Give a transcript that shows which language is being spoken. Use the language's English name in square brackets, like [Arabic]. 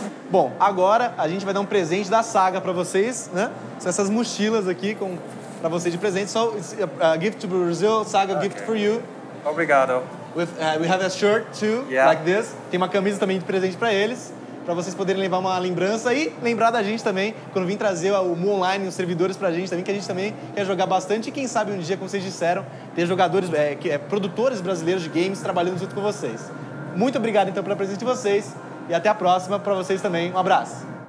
[Portuguese] Bom, agora a gente vai dar um presente da Saga para vocês, né? São essas mochilas aqui para vocês de presente. [English] So it's a gift to Brazil, Saga gift for you. [Portuguese] Obrigado. [English] We have a shirt too, like this. [Portuguese] Tem uma camisa também de presente para eles, para vocês poderem levar uma lembrança e lembrar da gente também, quando vir trazer o Mu Online, os servidores pra gente também, que a gente também quer jogar bastante e quem sabe um dia, como vocês disseram, ter jogadores, produtores brasileiros de games trabalhando junto com vocês. Muito obrigado então pela presença de vocês e até a próxima para vocês também. Um abraço.